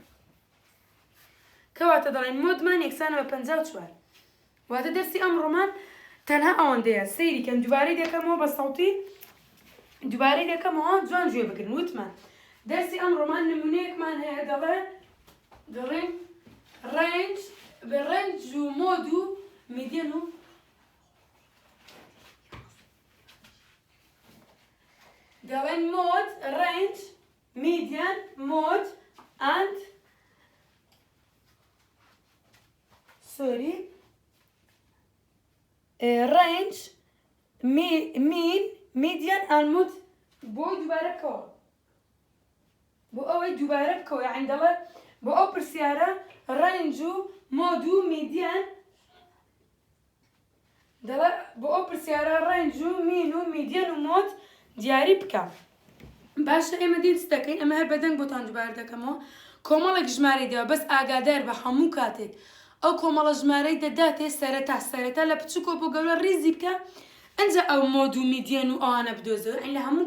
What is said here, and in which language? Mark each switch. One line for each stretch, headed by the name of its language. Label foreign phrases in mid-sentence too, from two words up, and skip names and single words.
Central Kurdish: کەواتە دەڵێن مۆدمان یەکسانە بە 54 واتە دەرسی ئەمڕۆمان تەنها ئەوەندەیە سەیریکەم دووبارەی دەکەمەوە بە سەوتی دووبارەی دەکەمەوە جوان گوێ بگرن وتمان دەرسی ئەمڕۆمان نمونەیەکمان هەیە دەڵێن ڕێنج و مۆد و میدیەن و دەڵێن
English: mode range median mode and range mean median and mode
Central Kurdish: بۆ دووبارە بکەوە بۆ ئەوەی دووبارە بکەوە یعنی دەڵێ بۆ ئەو پرسیارە range و mode و median دەڵێ بۆ ئەو پرسیارە range و mean و median و mode دیاری بکە باشە ئێمە دێن چ دەکەین ئەمە هەر بەدەنگ بۆتان دووبارە دەکەمەوە کۆمەڵێک ژمارەی دەوە بەس ئاگادار بە هەموو کاتێک ئەو کۆمەڵە ژمارەی دەداتێ سەرەتا لە بچووکۆ بۆ گەورە ڕیزی بکە ئەنجا ئەو مۆد و میدیەن و ئەوانە بدۆزەوە لە هەموو